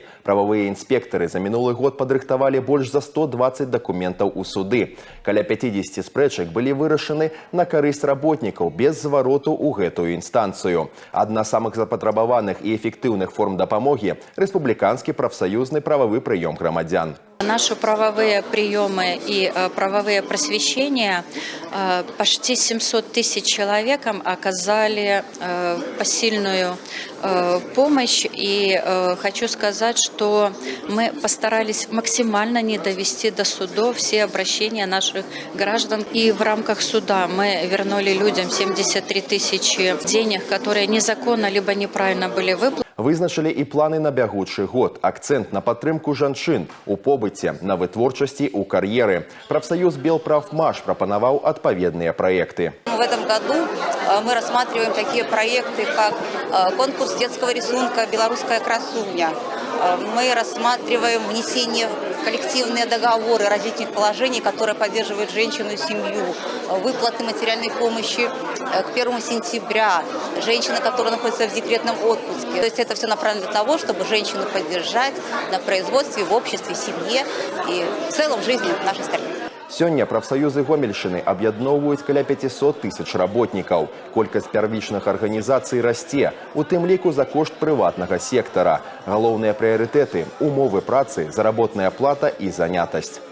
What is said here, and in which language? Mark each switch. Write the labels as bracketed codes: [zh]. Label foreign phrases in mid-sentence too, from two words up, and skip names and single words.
[be] Прававыя інспектары за мінулы год падрыхтавалі больш за 120 дакументаў у суды. Каля 50 спрэчак былі вырашаны на карысць работнікаў без звароту ў гэтую інстанцыю. Адна з самых запатрабаваных і эфектыўных форм дапамогі – рэспубліканскі прафсаюзны прававы прыём грамадзян. [ru] Наши правовые приемы и правовые просвещения почти 700 тысяч человекам оказали посильную помощь. И хочу сказать, что мы постарались максимально не довести до судов все обращения наших граждан. И в рамках суда мы вернули людям 73 тысячи денег, которые незаконно либо неправильно были выплачены. [be] Вызначылі і планы на бягучы год. Акцэнт на падтрымку жанчын у побыце, на вытворчасці, у кар'еры. Прафсаюз Белправмаш прапанаваў адпаведныя праекты. [ru] В этом году мы рассматриваем такие проекты, как конкурс детского рисунка «Белорусская красуня». Мы рассматриваем внесение в коллективные договоры родительных положений, которые поддерживают женщину и семью, выплаты материальной помощи к 1 сентября, женщины, которые находятся в декретном отпуске. То есть это все направлено для того, чтобы женщину поддержать на производстве, в обществе, в семье и в целом в жизни нашей страны. [be] Сёння прафсаюзы Гомельшчыны аб'ядноўваюць каля 500 тысяч работнікаў. Колькасць первічных арганізацый расце, у тым ліку за кошт прыватнага сектара. Галоўныя прыярытэты – умовы працы, заработная плата і занятасць.